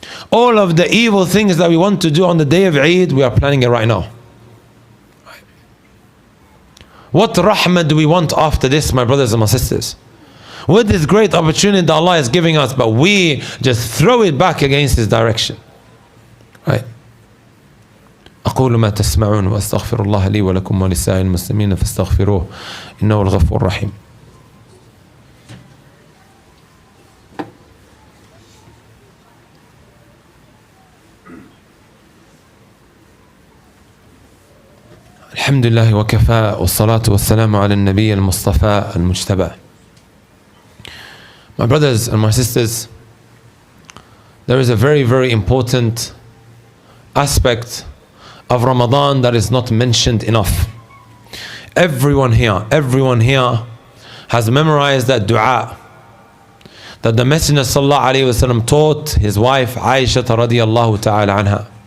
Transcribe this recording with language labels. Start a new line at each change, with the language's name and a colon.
English: All of the evil things that we want to do on the day of Eid, we are planning it right now. What rahmah do we want after this, my brothers and my sisters? With this great opportunity that Allah is giving us, but we just throw it back against His direction. Right?
Arabic: أقول ما تسمعون وأستغفر الله لي ولكم ولسائر المسلمين فاستغفروه إنه الغفور الرحيم. الحمد لله وكفى والصلاة والسلام على النبي المصطفى المجتبى.
English: My brothers and my sisters, there is a very, very important aspect of Ramadan that is not mentioned enough. Everyone here has memorized that dua that the Messenger sallallahu alaihi wasallam taught his wife Aisha radiyallahu ta'ala anha.